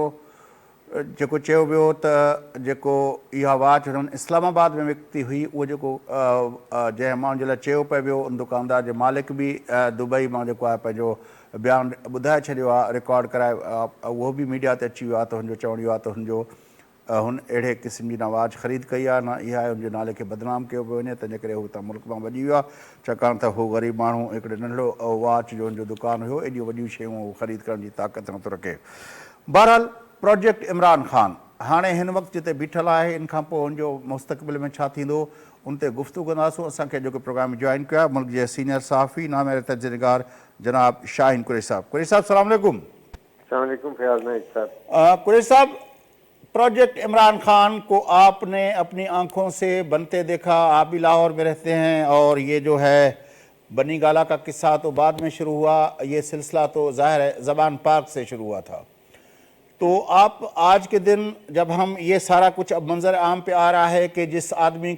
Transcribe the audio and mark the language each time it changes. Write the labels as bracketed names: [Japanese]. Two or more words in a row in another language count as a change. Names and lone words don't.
[Sindhi] वियो त जेको इहा वॉच हुननि इस्लामाबाद में विकिती हुई, उहो जेको जंहिं माण्हुनि जे लाइ चयो पियो वियो, उन दुकानदार जो मालिक बि दुबई मां जेको आहे पंहिंजो बयानु ॿुधाए छॾियो आहे, रिकॉर्ड कराए, उहो बि मीडिया ते अची वियो आहे त हुनजो चवणु इहो आहे त हुन अहिड़े क़िस्म जी न वॉच ख़रीद कई आहे, न इहा आहे हुनजे नाले खे बदनाम कयो पियो वञे, तंहिंजे करे हू त मुल्क मां भॼी वियो आहे, छाकाणि त हू ग़रीब माण्हू हिकिड़े नंढड़ो वॉच जो हुनजो दुकानु हुयो, एॾियूं वॾियूं शयूं हू ख़रीद करण जी ताक़त नथो रखे। बहरहाल प्रोजेक्ट इमरान ख़ान हाणे हिन वक़्तु जिते बीठल आहे, इन खां पोइ हुनजो मुस्तक़बिल में छा थींदो उन ते गुफ़्तगू कंदासीं। असांखे जेको [English] program join [Sindhi] कयो आहे मुल्क जे सीनियर सहाफ़ी नामेर तजनिगार जनाब शाहीन कुरैशी साहब। [Arabic] कुरैशी साहब سلام علیکم. السلام علیکم फयाज नाइक साहब। [Urdu] قریشی صاحب، پروجیکٹ عمران خان کو آپ نے اپنی آنکھوں سے بنتے دیکھا، آپ بھی لاہور میں رہتے ہیں، اور یہ جو ہے بنی گالا کا قصہ تو بعد میں شروع ہوا، یہ سلسلہ تو ظاہر ہے زبان پاک سے شروع ہوا تھا. تو آپ آج کے دن جب ہم یہ سارا کچھ اب منظر عام پہ آ رہا ہے کہ جس آدمی